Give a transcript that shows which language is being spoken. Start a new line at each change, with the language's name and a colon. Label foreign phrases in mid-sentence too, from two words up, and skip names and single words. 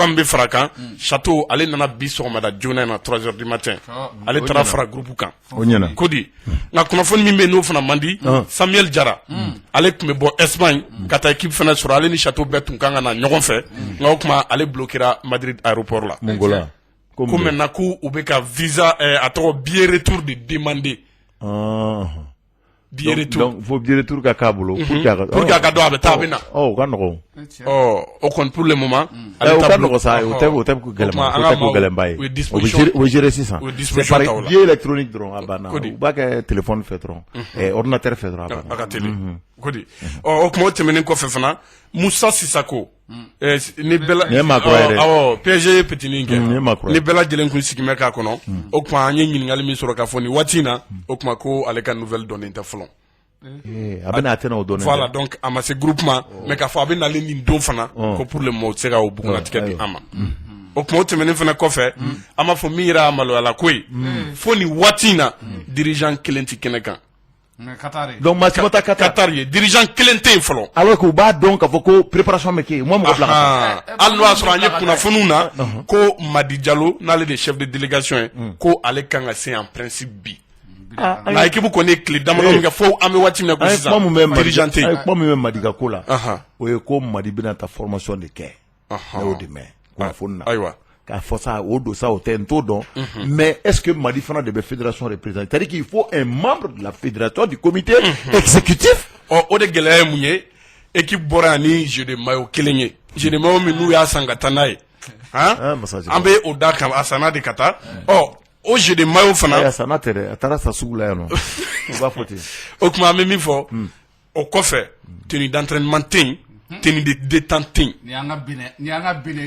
Bambara: min bɛ fara kan Chateau ale nana bi sɔgɔmada joona in na
French: 3h du matin
Bambara: ale taara fara groupe kan Kodi nka kunnafoni min bɛ yen n'o fana man di Samuel Jara ale tun bɛ bɔ Espagne ka taa équipe fana sɔrɔ ale ni Chateau bɛɛ tun kan ka na ɲɔgɔn fɛ nka o kuma ale bloquera Madrid aéroport la ko maintenant ko u bɛ ka visa a tɔgɔ
French: billet retour de demander billet retour donc faut billet retour
Bambara: ka k'a bolo
French: pour que
Bambara: a ka dɔn a bɛ taa a bɛ na o ka nɔgɔn o kɔni
French: pour le moment
Bambara: o ka nɔgɔn sa o tɛ ko gɛlɛnba ye o bɛ gérer sisan
French: c'est par billet électronique
Bambara: dɔrɔn a banna u b'a kɛ téléphone fɛ dɔrɔn ordinateur fɛ dɔrɔn a banna a ka teli Kodi o kuma o tɛmɛnen kɔfɛ fana Musa Sissako ni bɛɛ PSG ye petini kɛ ni bɛɛ lajɛlen kun sigi bɛ k'a kɔnɔ o kuma an ye ɲininkali min sɔrɔ k'a fɔ nin waati in na o kuma ko ale ka nouvelle dɔnnen tɛ fɔlɔ a bɛ n'a tɛna o dɔnnen voilà donc a ma se groupe ma mais k'a fɔ a bɛ nalen nin don fana ko
French: pour le moment
Bambara: o tɛ se ka o bugunlatigɛ di an ma o kuma o tɛmɛnen fana kɔfɛ an b'a fɔ min yɛrɛ maloyala ko ye fo ni waati in na dirigeant kelen tɛ kɛnɛ kan donc maa caman ta Qatar ye dirigeant kelen tɛ yen fɔlɔ
French: alors que
Bambara: u b'a dɔn k'a fɔ ko préparation bɛ kɛ yen mɔgɔ fila hali n'o y'a sɔrɔ an ye kunnafoniw na ko Madi Jalo n'ale de
French: chef de délégation
Bambara: ye ko ale kan ka se
French: en principe
Bambara: bi nka équipe kɔni ye tile damadɔ min kɛ fo an bɛ waati min na ko sisan dirigeant tɛ yen. a ye kuma min bɛ Madi ka ko la o ye ko Madi bɛna taa formation de kɛ ne y'o de mɛn kunnafoni na ayiwa k'a fɔ sa o don sa o tɛ n t'o dɔn
French: mais est-ce que
Bambara: Madi fana de bɛ fédération représenter
French: c'est-à-dire qu'il faut un membre de la fédération du comité exécutif.
Bambara: o de gɛlɛya ye mun ye équipe bɔra yan ni
French: jeu de maillot
Bambara: kelen ye
French: jeu de maillot
Bambara: min n'u y'a san ka taa n'a ye an bɛ o da kan a sanna de ka taa o
French: jeu de maillot
Bambara: fana a sanna tɛ dɛ a taara sa sugu la yan nɔ u b'a fɔ ten o tuma an bɛ min fɔ o kɔfɛ
French: tenue d'entraînement
Bambara: tɛ yen
French: tenue de détente
Bambara: tɛ yen